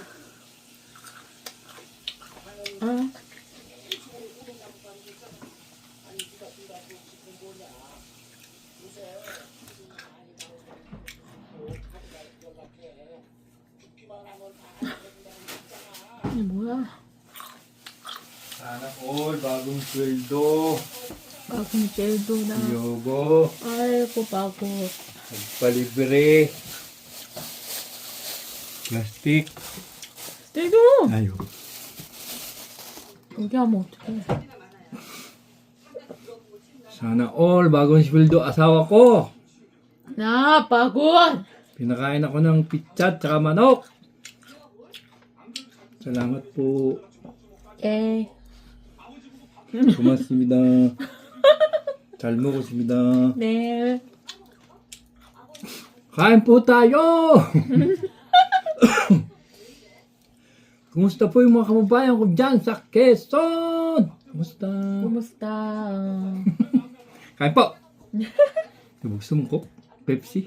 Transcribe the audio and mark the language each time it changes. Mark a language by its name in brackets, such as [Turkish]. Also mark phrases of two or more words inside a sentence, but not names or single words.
[Korean] Ah. Ini 뭐야? [Filipino] Sana all, bagong sweldo. Bagong jeldo na. Yobo, Aiko, pagod. nagpalibre. Plastic. jeldo! Ayo. [Korean] 여기 하면 어떡해. [Filipino] Sana all, bagong sweldo asawa ko. 나, pagod! Pinakain ako ng pizza at saka manok. Salamat po. [Korean] 예. 고맙습니다. 잘 먹었습니다. 네. [Filipino] Kain po tayo! Kumusta po yung mga kababayan ko dyan sa Quezon? Kumusta? Kumusta? Kain po! Gusto mo ko? Pepsi?